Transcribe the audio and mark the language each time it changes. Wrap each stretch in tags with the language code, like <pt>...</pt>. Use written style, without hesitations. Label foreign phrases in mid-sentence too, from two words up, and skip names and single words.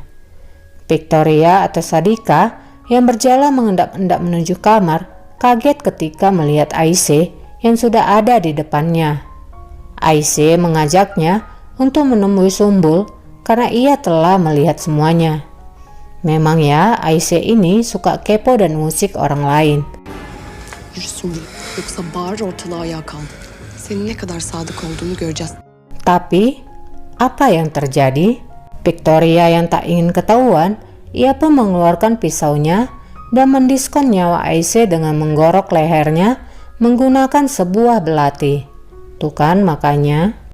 <id>Victoria atau Sadika yang berjalan mengendap-endap menuju kamar kaget ketika melihat Aisyah yang sudah ada di depannya. Aisyah mengajaknya untuk menemui Sumbul karena ia telah melihat semuanya. Memang ya, Aisyah ini suka kepo dan musik orang lain.</id> <tr>Yürü Sumbul, yoksa bağır ortalığı ayağa kaldı. Senin ne kadar sadık olduğunu göreceğiz.</tr> <id>Tapi, apa yang terjadi? Victoria yang tak ingin ketahuan, ia pun mengeluarkan pisaunya dan mendiskon nyawa Aisyah dengan menggorok lehernya menggunakan sebuah belati. Tuh kan makanya.</id>